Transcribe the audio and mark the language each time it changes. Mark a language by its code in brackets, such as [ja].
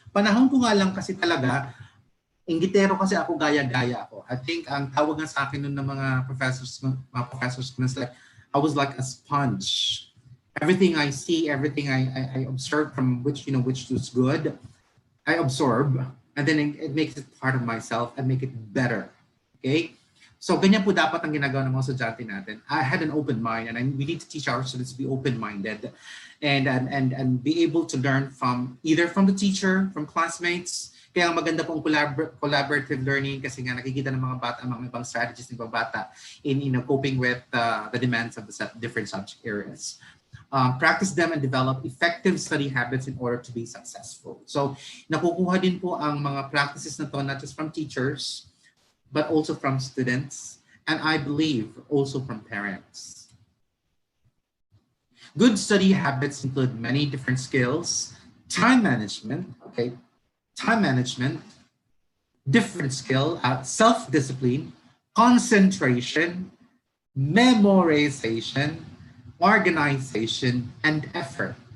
[tl] Panahon ko nga lang kasi talaga, inggitero kasi ako, gaya-gaya ako. [en] I think [tl] ang tawag nga sa akin nun ng mga professors ko like, [en] I was like a sponge. Everything I see, everything I observe from which, which was good, I absorb, and then it makes it part of myself and make it better. Okay? [tl] So, ganyan po dapat ang ginagawa ng mga estudyante natin. [en] I had an open mind, and we need to teach our students to be open-minded and be able to learn from either from the teacher, from classmates. [tl] Kaya maganda pong collaborative learning kasi nga nakikita ng mga bata ang mga ibang strategies ng mga bata [en] in coping with the demands of the different subject areas. Practice them and develop effective study habits in order to be successful. So, [tl] nakukuha din po ang mga practices na [en] to not just from teachers, but also from students, and I believe also from parents. Good study habits include many different skills, time management, okay, time management, different skill, self-discipline, concentration, memorization, organization, and effort.